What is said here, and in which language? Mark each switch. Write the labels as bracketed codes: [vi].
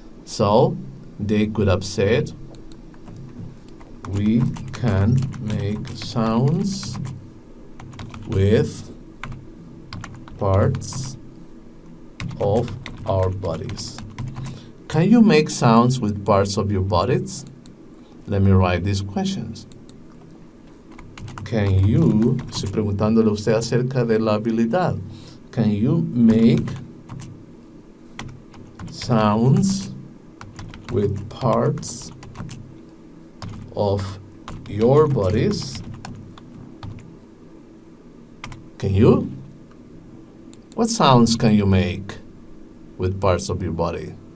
[en] So, they could have said, we can make sounds with parts of our bodies. Can you make sounds with parts of your bodies? Let me write these questions. Can you, [es] estoy preguntándole a usted acerca de la habilidad. [en] Can you make sounds with parts of your bodies? Can you? What sounds can you make with parts of your body?